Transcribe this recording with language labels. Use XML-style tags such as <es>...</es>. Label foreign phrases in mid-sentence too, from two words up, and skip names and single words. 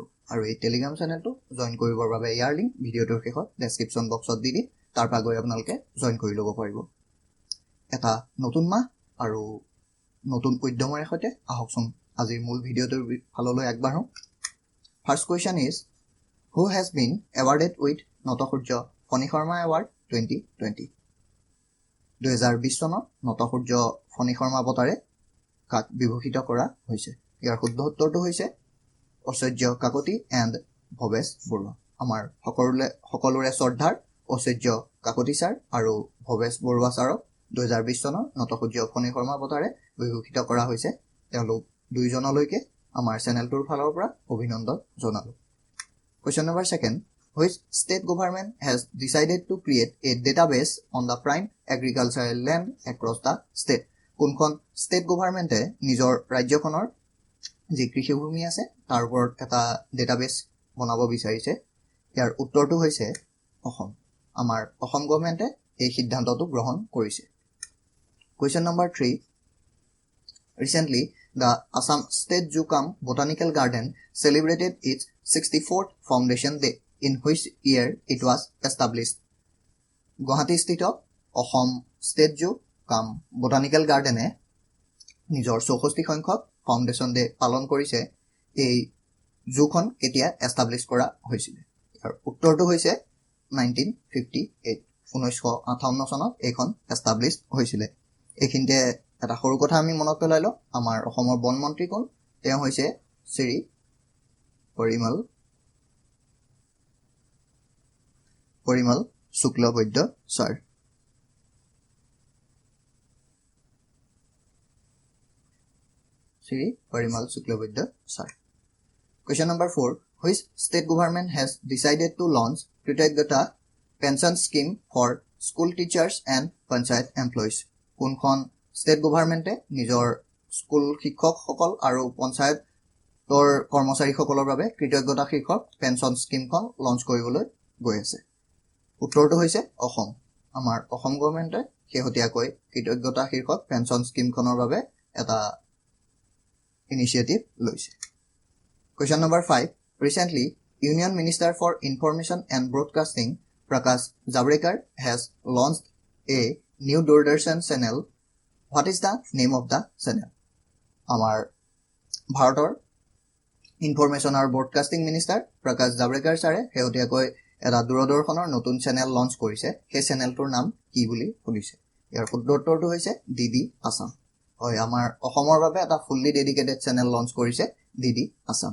<as>আৰু এই টেলিগ্ৰাম চেনেলটো জয়েন কৰিবৰ বাবে ইয়াৰ লিংক ভিডিঅ'টোৰ শেষত</as> <en>description box</en> <as>দি তাৰ পৰা গৈ আপোনালোকে জয়েন কৰি ল'ব পাৰিব। এটা নতুন মাহ আৰু নতুন উদ্যমৰে সৈতে আহকচোন আজিৰ মূল ভিডিঅ'টোৰ ফাললৈ আগবাঢ়ো।</as> <en>First question is who has been awarded with Natasurya Phani Sharma Award 2020.</en> <as>2020 চনৰ নটসূৰ্য ফণী শৰ্মা বঁটাৰে কাক বিভূষিত কৰা হৈছে? ইয়াৰ শুদ্ধ উত্তৰটো হৈছে ঐশ্বৰ্য কাকতি এণ্ড ভৱেশ বৰুৱা। আমাৰ সকলোৰে শ্ৰদ্ধাৰ ঐশ্বৰ্য কাকতি ছাৰ আৰু ভৱেশ বৰুৱা ছাৰক 2020 চনৰ নটসূৰ্য ফণী শৰ্মা বঁটাৰে বিভূষিত কৰা হৈছে। তেওঁলোক দুইজনলৈকে আমাৰ চেনেলটোৰ ফালৰ পৰা অভিনন্দন জনালো।</as> <en>Question number 2, which state government has decided to create a database on the prime agricultural land across the state?</en> <as>কোনখন</as> <en>state government</en> <as>নিজৰ ৰাজ্যখনৰ যি কৃষিভূমি আছে তাৰ ওপৰত এটা ডেটাবেছ বনাব বিচাৰিছে? ইয়াৰ উত্তৰটো হৈছে অসম। আমাৰ অসম গভৰ্ণমেণ্টে এই সিদ্ধান্তটো গ্ৰহণ কৰিছে।</as> <en>Question number 3, recently the Assam State Zoo cum Botanical Garden celebrated its 64th foundation day. In which year it was established?</en> <as>গুৱাহাটী স্থিত অসম ষ্টেট জু কাম বটানিকেল গাৰ্ডেনে নিজৰ 64 সংখ্যক</as> <en>foundation day</en> <as>পালন কৰিছে। এই জুখন কেতিয়া এষ্টাব্লিছ কৰা হৈছিল? ইয়াৰ উত্তৰটো হৈছে 1958, 1958 চনত এইখন এষ্টাব্লিছ হৈছিলে। এইখিনিতে এটা সৰু কথা আমি মনত পেলাই লওঁ, আমাৰ অসমৰ বন মন্ত্ৰী কোন? তেওঁ হৈছে শ্ৰী পৰিমল শুক্লবৈদ্য ছাৰ। শ্ৰী পৰিমল শুক্লবৈদ্য ছাৰ।</as> <en>Question number 4, which state government has decided to launch Krityagyata pension scheme for school teachers and panchayat employees?</en> <as>কোনখন</as> <en>state government</en> <as>নিজৰ স্কুল শিক্ষকসকল আৰু পঞ্চায়তৰ কৰ্মচাৰীসকলৰ বাবে কৃতজ্ঞতা শীৰ্ষক</as> <en>pension scheme launch</en> <as>কৰিবলৈ গৈ আছে? উত্তৰটো হৈছে অসম। আমাৰ অসম গভৰ্ণমেণ্টে শেহতীয়াকৈ কৃতজ্ঞতা শীৰ্ষক</as> <en>pension scheme</en> <as>বাবে এটা ইনিচিয়েটিভ লৈছে।</as> <en>Question number 5, recently Union Minister for Information and Broadcasting Prakash Javadekar has launched a new Doordarshan channel. What is the name of the channel?</en> <as>আমাৰ ভাৰতৰ ইনফৰমেশ্যন আৰু</as> <en>broadcasting minister</en> <as>প্ৰকাশ জাভড়েকাৰ ছাৰে শেহতীয়াকৈ এটা দূৰদৰ্শনৰ নতুন চেনেল লঞ্চ কৰিছে। সেই চেনেলটোৰ নাম কি বুলি সুধিছে? ইয়াৰ শুদ্ধ উত্তৰটো হৈছে DD আছাম। হয়, আমাৰ অসমৰ বাবে এটা</as> <en>fully dedicated channel launch</en> <as>কৰিছে DD আছাম।</as>